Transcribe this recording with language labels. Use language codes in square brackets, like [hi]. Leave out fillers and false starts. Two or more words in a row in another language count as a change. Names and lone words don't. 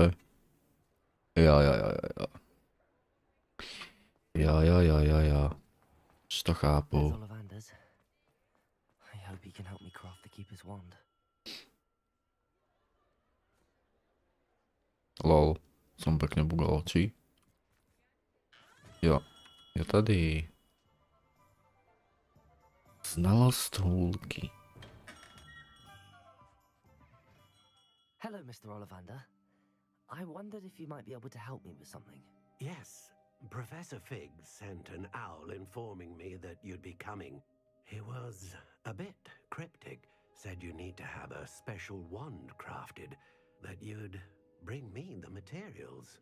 [cs] Ja. Už to chápu. [sk] Lol, som pekne bugal oči. [cs] Jo, je tady znalost húlky. [en] Hello, Mr. Ollivander. I wondered if you might be able to help me with something. Yes, Professor Fig sent an owl informing me that you'd be coming. He was a bit cryptic, said you need to have a special wand crafted, that you'd bring me the materials.